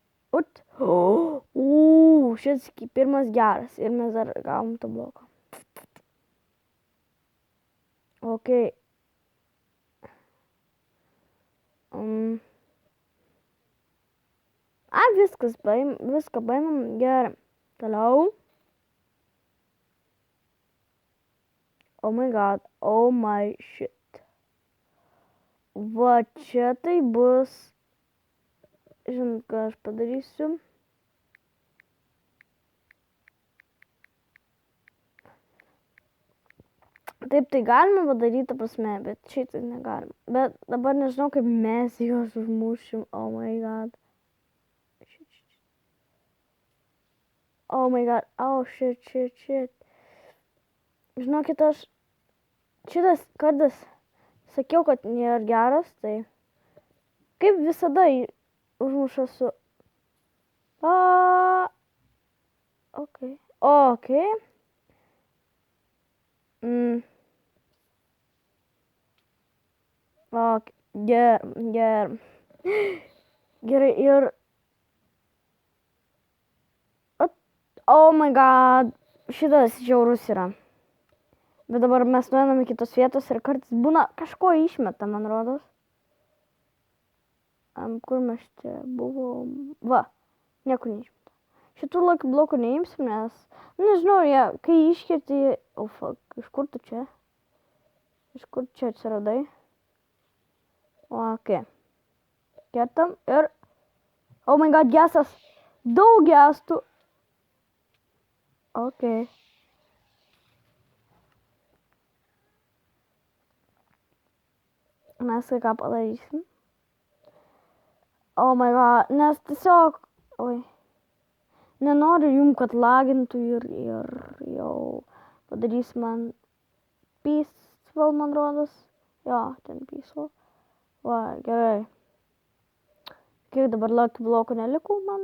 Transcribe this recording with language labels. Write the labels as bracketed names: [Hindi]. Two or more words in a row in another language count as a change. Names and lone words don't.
[Lithuanian] Šis pirmas geras ir mes dar gavom tą bloką. Ok. Viską paimam, gerai. Toliau. [English] Oh my god, oh my shit. [Lithuanian] Va čia tai bus. Žinot, ką aš padarysiu. Taip, tai galima padaryti, ta prasme, bet šitai negalima. Bet dabar nežinau, kaip mes juos užmušim. [English] Oh my god. Oh my god, oh shit. [Lithuanian] Žinokit, aš šitas kardas sakiau, kad nėra geras, tai kaip visada užmuša su... Ok. Gerai, ir... [English] Oh my god, [Lithuanian] šitas žiaurus yra. Bet dabar mes nueinam į kitos vietos ir kartais būna kažko išmeta, man rodos. Kur mes čia buvom? Va, nieko neišmeta. Šitų Lucky blokų neimsim, nes... Nežinau, kai iškirti... iš kur tu čia? Iš kur čia atsiradai? Ok. Kertam ir... [English] Oh my god, [Lithuanian] gesas! Daug gestų! Ok. Mes ką padarysim. [English] Oh my god, [Lithuanian] nes tiesiog... Nenoriu jum, kad lagintų ir jau padarysim man peaceful, man rodos. Jo, ten peaceful. Va, gerai. Kiek dabar Lucky blokų nelikau man?